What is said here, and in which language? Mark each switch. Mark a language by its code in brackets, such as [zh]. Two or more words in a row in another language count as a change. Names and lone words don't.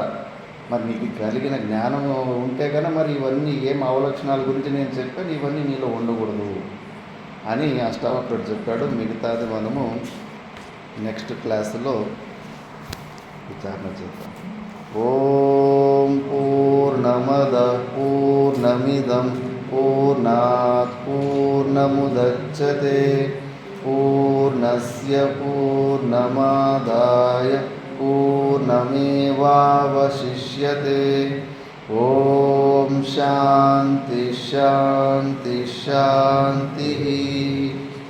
[te] మరి నీకు కలిగిన జ్ఞానము ఉంటే కనుక మరి ఇవన్నీ ఏం అవలక్షణాల గురించి నేను చెప్పాను, ఇవన్నీ నీలో ఉండకూడదు అని అష్టావక్రుడు చెప్పాడు. మిగతాది మనము [en] next classలో [te] విచారణ చేద్దాం. [sa] ఓం పూర్ణమద పూర్ణమిదం పూర్ణాత్ పూర్ణముదచ్యతే పూర్ణస్య పూర్ణమాదాయ పూర్ణమేవావశిష్యతే. ఓం శాంతి శాంతి శాంతి.